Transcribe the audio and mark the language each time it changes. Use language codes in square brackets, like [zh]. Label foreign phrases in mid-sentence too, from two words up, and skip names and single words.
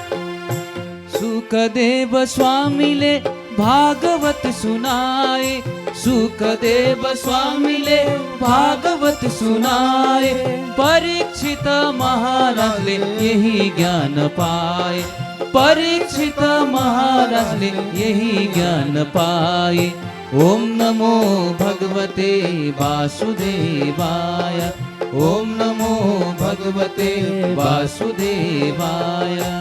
[ne] सुखदेव स्वामीले भागवत सुनाए, सुखदेव स्वामीले भागवत सुनाए, परीक्षित महाराजले यही ज्ञान पाए, परीक्षित महाराजले यही ज्ञान पाए। [sa] ओम नमो भगवते वासुदेवाय, ओम नमो भगवते वासुदेवाय।